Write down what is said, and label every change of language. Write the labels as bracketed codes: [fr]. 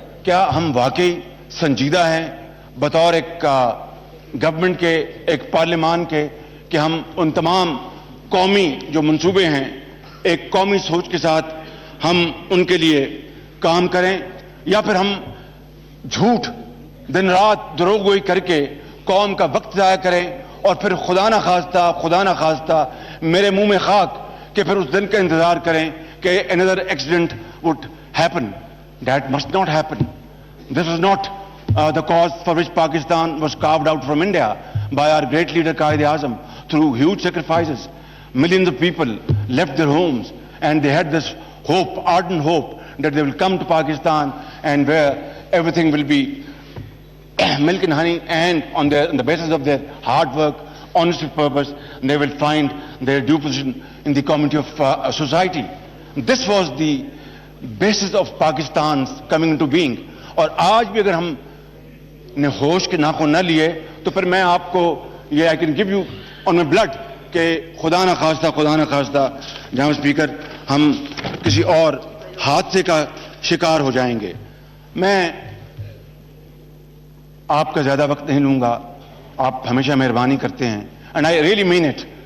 [ur] کیا ہم واقعی سنجیدہ ہیں بطور ایک گورنمنٹ کے, ایک پارلیمان کے, کہ ہم ان تمام قومی جو منصوبے ہیں ایک قومی سوچ کے ساتھ ہم ان کے لیے کام کریں, یا پھر ہم جھوٹ دن رات دروغ گوئی کر کے قوم کا وقت ضائع کریں اور پھر خدا نہ خواستہ میرے منہ میں خاک کہ پھر اس دن کا انتظار کریں کہ [en] another accident would happen. That must not happen. This is not the cause for which Pakistan was carved out from India by our great leader Quaid-e-Azam through huge sacrifices. Millions of people left their homes and they had this hope, ardent hope, that they will come to Pakistan and where everything will be milk and honey, and on the basis of their hard work, honest purpose, they will find their due position in the community of society. This was the basis of Pakistan's coming into being. [ur] اور آج بھی اگر ہم نے ہوش کے ناخن نہ لیے تو پھر میں آپ کو یہ [en] I can give you on my blood [ur] کہ خدا نہ خواستہ جناب اسپیکر ہم کسی اور حادثے کا شکار ہو جائیں گے. میں آپ کا زیادہ وقت نہیں لوں گا, آپ ہمیشہ مہربانی کرتے ہیں [en] And I really mean it.